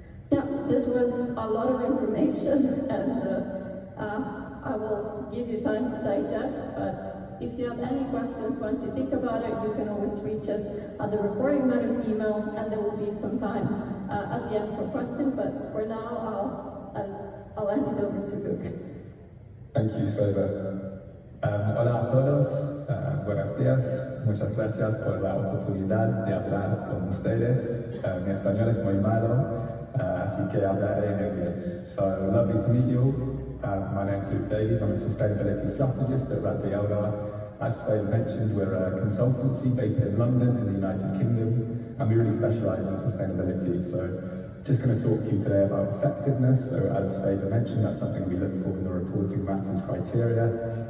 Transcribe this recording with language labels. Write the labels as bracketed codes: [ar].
[en] Yeah, this was a lot of information, and I will give you time to digest, but if you have any questions once you think about it, you can always reach us at the Reporting Matters email, and there will be some time at the end for questions, but for now, I'll hand it over to Luke. Thank you, Sveva. [es] Hola a todos, buenos días, muchas gracias por la oportunidad de hablar con ustedes. Mi español es muy malo, así que hablaré en inglés. [en] So, lovely to meet you all. My name's Luke Davies, I'm a sustainability strategist at Radley Elgar. As Sveva mentioned, we're a consultancy based in London in the United Kingdom, and we really specialise in sustainability. So, just going to talk to you today about effectiveness. So, as Sveva mentioned, that's something we look for in the Reporting Matters criteria.